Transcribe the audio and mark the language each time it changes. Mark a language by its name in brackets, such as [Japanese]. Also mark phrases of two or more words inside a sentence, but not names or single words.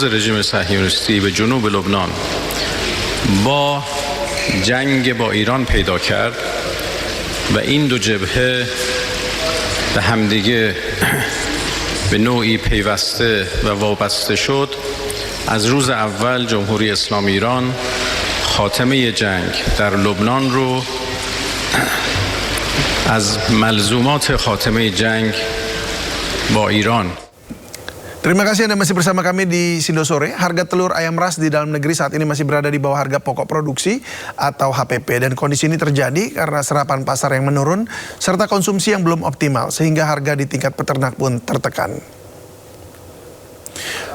[Persian] رژیم صهیونیستی به جنوب لبنان با جنگ با ایران پیدا کرد و این دو جبهه به همدیگه به نوعی پیوسته و وابسته شد از روز اول جمهوری اسلامی ایران خاتمه جنگ در لبنان رو از ملزومات خاتمه جنگ با ایران. [Indonesian] Terima kasih Anda masih bersama kami di Sindo Sore. Harga telur ayam ras di dalam negeri saat ini masih berada di bawah harga pokok produksi atau HPP. Dan kondisi ini terjadi karena serapan pasar yang menurun serta konsumsi yang belum optimal, sehingga harga di tingkat peternak pun tertekan.